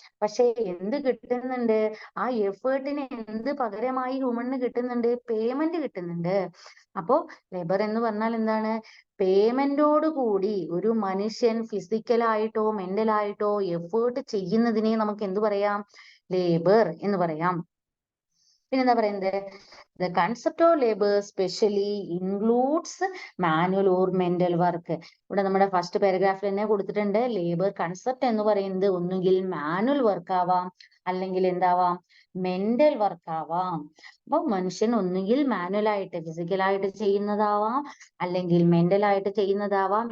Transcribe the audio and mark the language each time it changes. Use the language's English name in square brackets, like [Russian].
[Malayalam] പക്ഷെ എന്ത് കിട്ടുന്നുണ്ട്, ആ എഫേർട്ടിന് എന്ത് പകരമായി ഹ്യൂമണിന് കിട്ടുന്നുണ്ട്, പേയ്മെന്റ് കിട്ടുന്നുണ്ട്. അപ്പോ ലേബർ എന്ന് പറഞ്ഞാൽ എന്താണ്, പേയ്മെന്റോട് കൂടി ഒരു മനുഷ്യൻ ഫിസിക്കലായിട്ടോ മെന്റലായിട്ടോ എഫേർട്ട് ചെയ്യുന്നതിനെ നമുക്ക് എന്ത് പറയാം, ലേബർ എന്ന് പറയാം. പിന്നെന്താ പറയുന്നത്, [English] the concept of labor specially includes manual or mental work. [Malayalam] ഇവിടെ നമ്മുടെ ഫസ്റ്റ് പാരഗ്രാഫിൽ തന്നെ കൊടുത്തിട്ടുണ്ട്, ലേബർ കൺസെപ്റ്റ് എന്ന് പറയുന്നത് ഒന്നുകിൽ മാനുവൽ വർക്ക് ആവാം, അല്ലെങ്കിൽ എന്താവാം, മെന്റൽ വർക്ക് ആവാം. അപ്പൊ മനുഷ്യൻ ഒന്നുകിൽ മാനുവൽ ആയിട്ട് ഫിസിക്കലായിട്ട് ചെയ്യുന്നതാവാം, അല്ലെങ്കിൽ മെന്റൽ ആയിട്ട് ചെയ്യുന്നതാവാം.